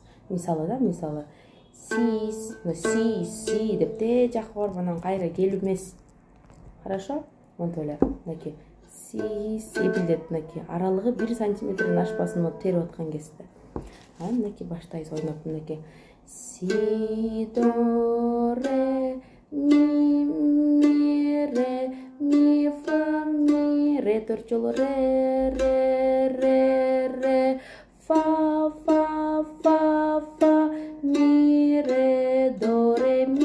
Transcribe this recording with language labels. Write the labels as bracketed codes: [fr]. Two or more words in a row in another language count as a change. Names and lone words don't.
[ky] Мисалы си деп те жакка барып анан кайра келип эмес. Хорошо? Монтип эле. Мынакей си эпилдет, мынакей аралыгы 1 сантиметрден ашпасын вот терип аткан кезде. Анан мынакей баштайбыз ойноп, мынакей си до ре ми ре ми фа ми ре 4 жолу ре фа ми ре до ре